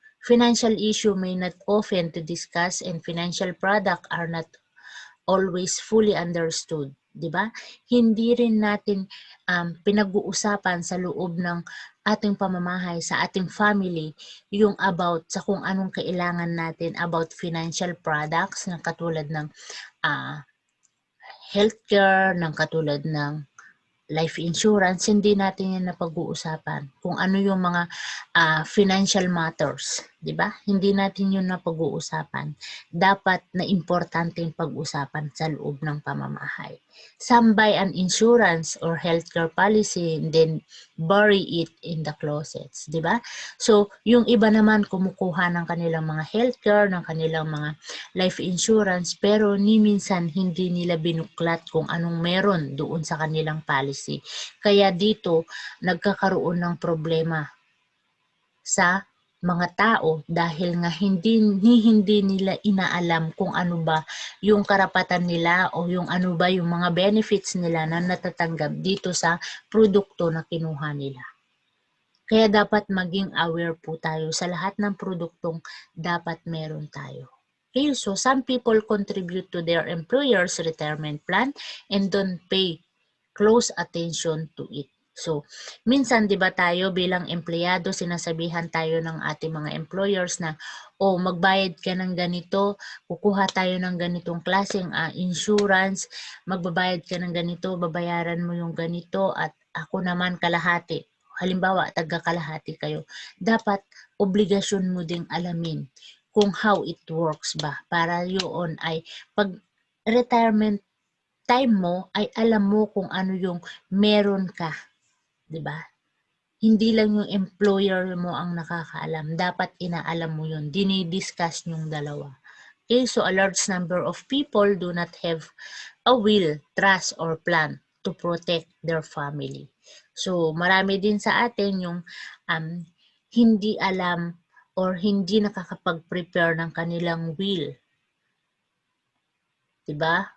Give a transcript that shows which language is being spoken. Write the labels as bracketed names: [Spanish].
[English] Financial issue may not often to discuss and financial product are not always fully understood, [Filipino] 'di ba? Hindi rin natin pinag-uusapan sa loob ng ating pamamahay, sa ating family, yung about sa kung anong kailangan natin about financial products na katulad ng healthcare, ng katulad ng life insurance, hindi natin yan napag-uusapan. Kung ano yung mga financial matters, di ba? Hindi natin yun napag-uusapan. Dapat na importante yung pag-usapan sa loob ng pamamahay. [English] Some buy an insurance or healthcare policy and then bury it in the closets, [Filipino] di ba? So, yung iba naman kumukuha ng kanilang mga healthcare, ng kanilang mga life insurance, pero ni minsan hindi nila binuklat kung anong meron doon sa kanilang policy. Kaya dito, nagkakaroon ng problema sa mga tao dahil nga hindi nila inaalam kung ano ba yung karapatan nila o yung ano ba yung mga benefits nila na natatanggap dito sa produkto na kinuha nila. Kaya dapat maging aware po tayo sa lahat ng produktong dapat meron tayo. [English] Okay, so some people contribute to their employer's retirement plan and don't pay close attention to it. [Filipino] So, minsan 'di ba tayo bilang empleyado, sinasabihan tayo ng ating mga employers na magbayad ka ng ganito, kukuha tayo ng ganitong klaseng insurance, magbabayad ka ng ganito, babayaran mo yung ganito at ako naman kalahati. Halimbawa, taga-kalahati kayo. Dapat obligasyon mo ding alamin kung [English] how it works [Filipino] ba para yun ay pag retirement time mo ay alam mo kung ano yung meron ka, 'di ba? Hindi lang yung employer mo ang nakakaalam, dapat inaalam mo yun, dinidiscuss yung dalawa. [English] Okay, so a large number of people do not have a will, trust, or plan to protect their family. [Filipino] So, marami din sa atin yung hindi alam or hindi nakakapag-prepare ng kanilang will, 'di ba?